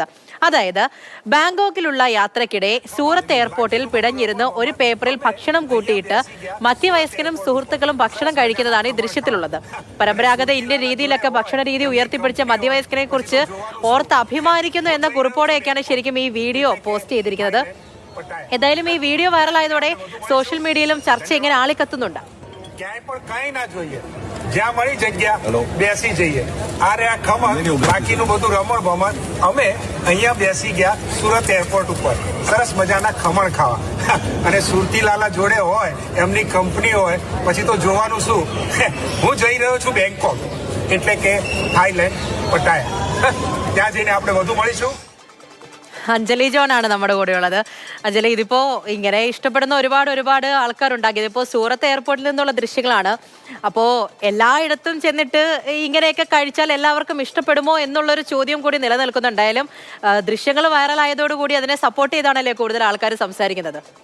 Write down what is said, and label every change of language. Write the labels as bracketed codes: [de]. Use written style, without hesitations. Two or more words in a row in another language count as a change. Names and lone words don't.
[ml] അതായത് ബാങ്കോക്കിലുള്ള യാത്രക്കിടെ സൂറത്ത് എയർപോർട്ടിൽ പിടഞ്ഞിരുന്ന് ഒരു പേപ്പറിൽ ഭക്ഷണം കൂട്ടിയിട്ട് മധ്യവയസ്കനും സുഹൃത്തുക്കളും ഭക്ഷണം കഴിക്കുന്നതാണ് ഈ ദൃശ്യത്തിലുള്ളത്. പരമ്പരാഗത ഇന്ത്യൻ രീതിയിലൊക്കെ ഭക്ഷണ രീതി ഉയർത്തിപ്പിടിച്ച മധ്യവയസ്കനെ കുറിച്ച് ഓർത്ത് അഭിമാനിക്കുന്നു എന്ന കുറിപ്പോടെയൊക്കെയാണ് ശരിക്കും ഈ [en] video post [ml] ചെയ്തിരിക്കുന്നത്. എന്തായാലും ഈ വീഡിയോ വൈറലായതോടെ [en] social media-യിലും [ml] ചർച്ച ഇങ്ങനെ ആളിക്കത്തുന്നുണ്ട്. [gu] ક્યાંય પણ કાંઈ ના જોઈએ, જ્યાં મળી જગ્યા બેસી જઈએ. આ રે આ ખમણ, બાકીનું બધું રમણ ભમણ. અમે અહીંયા બેસી ગયા સુરત એરપોર્ટ ઉપર સરસ મજાના ખમણ ખાવા અને સુરતીલાલા જોડે હોય, એમની કંપની હોય, પછી તો જોવાનું શું. હું જઈ રહ્યો છું બેંકોક, એટલે કે થાઈલેન્ડ પટાયા. ત્યાં જઈને આપણે વધુ મળીશું. [ml] അഞ്ജലി ജോൺ ആണ് നമ്മുടെ കൂടെയുള്ളത്. അഞ്ജലി, ഇതിപ്പോ ഇങ്ങനെ ഇഷ്ടപ്പെടുന്ന ഒരുപാട് ആൾക്കാരുണ്ടാക്കി. ഇതിപ്പോ സൂറത്ത് എയർപോർട്ടിൽ നിന്നുള്ള ദൃശ്യങ്ങളാണ്. അപ്പോ എല്ലായിടത്തും ചെന്നിട്ട് ഇങ്ങനെയൊക്കെ കഴിച്ചാൽ എല്ലാവർക്കും ഇഷ്ടപ്പെടുമോ എന്നുള്ളൊരു ചോദ്യം കൂടി നിലനിൽക്കുന്നുണ്ടായാലും ദൃശ്യങ്ങൾ വൈറലായതോടുകൂടി അതിനെ സപ്പോർട്ട് ചെയ്താണല്ലേ കൂടുതൽ ആൾക്കാർ സംസാരിക്കുന്നത്.